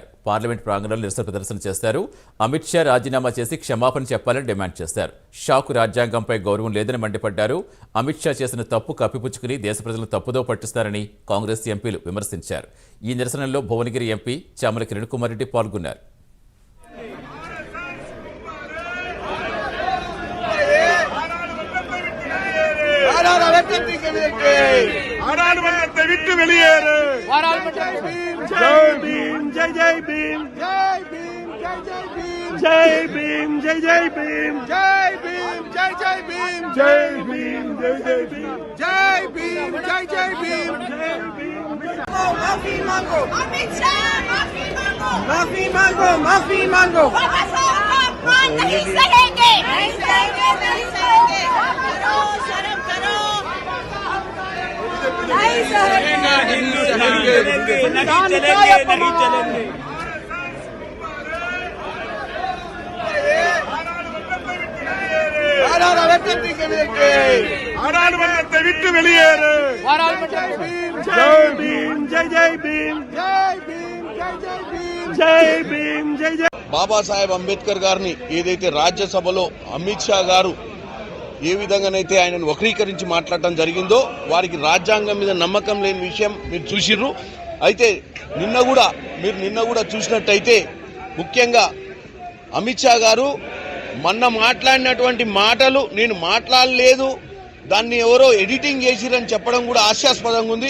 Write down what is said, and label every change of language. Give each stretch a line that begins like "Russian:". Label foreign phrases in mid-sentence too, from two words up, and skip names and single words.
Telugu: పార్లమెంట్ ప్రాంగణంలో నిరసన ప్రదర్శన చేశారు. అమిత్ షా రాజీనామా చేసి క్షమాపణ చెప్పాలని డిమాండ్ చేశారు. షాకు రాజ్యాంగంపై గౌరవం లేదని మండిపడ్డారు. అమిత్ షా చేసిన తప్పు కప్పిపుచ్చుకుని దేశ ప్రజలను తప్పుదో పట్టిస్తారని కాంగ్రెస్ ఎంపీలు విమర్శించారు. ఈ నిరసనలో భువనగిరి ఎంపీ చామల కిరణ్ కుమార్ రెడ్డి పాల్గొన్నారు.
Tamil: பாராளுமன்றத்தை விட்டு வெளியேறு.
Hindi: जय भीम जय जय भीम जय भीम जय जय भीम जय भीम जय जय भीम जय भीम जय जय भीम जय भीम जय जय भीम जय भीम ஜெய் ஜெய் பீம் ஜெய் பீம். माफी मांगो अमित शाह, माफी मांगो माफी मांगो माफी मांगो. बाबा साहब का अपमान नहीं सहेंगे, नहीं सहेंगे, नहीं सहेंगे. शर्म करो. नहीं सहेंगे, नहीं चलेंगे.
Tamil: பாராளுமன்றத்தை விட்டு வெளியேறு.
Hindi: जय भीम जय जय भीम जय भीम जय जय भीम जय भीम जय जय.
Telugu: బాబాసాహెబ్ అంబేద్కర్ గారిని ఏదైతే రాజ్యసభలో అమిత్ షా గారు ఏ విధంగానైతే ఆయనను వక్రీకరించి మాట్లాడటం జరిగిందో వారికి రాజ్యాంగం మీద నమ్మకం లేని విషయం మీరు చూసిర్రు. అయితే నిన్న కూడా చూసినట్టయితే ముఖ్యంగా అమిత్ షా గారు మొన్న మాట్లాడినటువంటి మాటలు నేను మాట్లాడలేదు, దాన్ని ఎవరో ఎడిటింగ్ చేసిరని చెప్పడం కూడా హాస్యాస్పదంగా ఉంది.